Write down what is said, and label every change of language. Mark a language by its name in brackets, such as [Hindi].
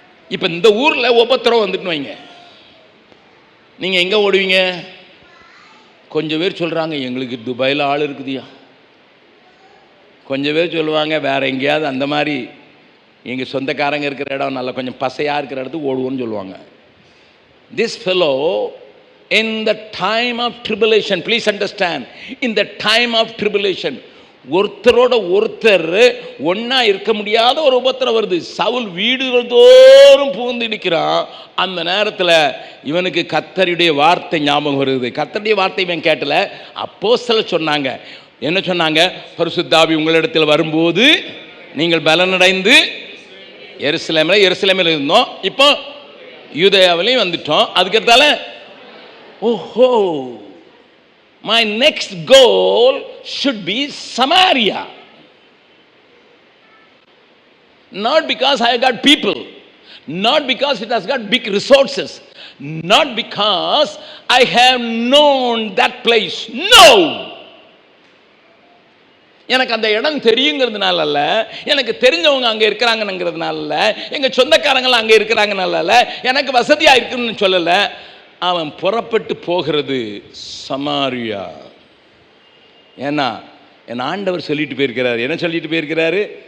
[Tamil] இப்ப இந்த ஊர்ல உபத்திரம் வந்துட்டு வைங்க, நீங்க எங்க ஓடுவீங்க? கொஞ்சம் பேர் சொல்றாங்க எங்களுக்கு துபாயில் ஆள் இருக்குதுயா, கொஞ்சம் பேர் சொல்லுவாங்க வேற எங்கேயாவது அந்த மாதிரி எங்க சொந்தக்காரங்க இருக்கிற இடம் நல்லா கொஞ்சம் பசையா இருக்கிற இடத்துக்கு ஓடுவோன்னு சொல்லுவாங்க. [English] This fellow in the time of tribulation, please understand, in the time of tribulation, [Tamil] ஒருத்தரோட ஒருத்தர் ஒன்னா இருக்க முடியாத ஒரு உபத்திரம் வருது. சவுல் வீடுகள் தோறும் புகுந்து இருக்கிறான். அந்த நேரத்தில் இவனுக்கு கர்த்தருடைய வார்த்தை ஞாபகம் வருது. கர்த்தருடைய வார்த்தை இவன் கேட்டல, அப்போஸ்தலர் சொன்னாங்க. என்ன சொன்னாங்க? பரிசுத்த ஆவி உங்களிடத்தில் வரும்போது நீங்கள் பலனடைந்து எருசலேமில் இருந்தோம், இப்போ யூதேயாவிலையும் வந்துட்டோம். அதுக்கத்தால ஓஹோ, [English] my next goal should be Samaria. Not because I got people, not because it has got big resources, not because I have known that place. [Tamil] No, எனக்கு அந்த இடம் தெரியுங்கிறதுனால அல்ல, எனக்கு தெரிஞ்சவங்க அங்கே இருக்கிறாங்கங்கிறதுனால அல்ல, எங்கள் சொந்தக்காரங்கள் அங்கே இருக்கிறாங்கனால அல்ல, எனக்கு வசதியாக இருக்குன்னு சொல்லலை. அவன் புறப்பட்டு போகிறது சமாரியா. ஏன்னா என் ஆண்டவர் சொல்லிட்டு போயிருக்கிறார். என்ன சொல்லிட்டு போயிருக்கிறாரு?